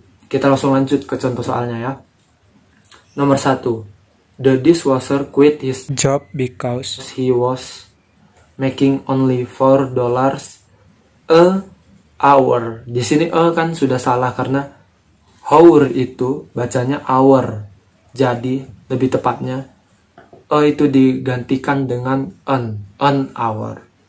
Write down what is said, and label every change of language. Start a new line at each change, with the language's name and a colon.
Indonesian: Kita langsung lanjut ke contoh soalnya ya. Nomor 1.
English: The dishwasher quit his job because he was making only $4 a hour.
Indonesian: Di sini kan sudah salah karena hour itu bacanya hour. Jadi lebih tepatnya itu digantikan dengan an hour.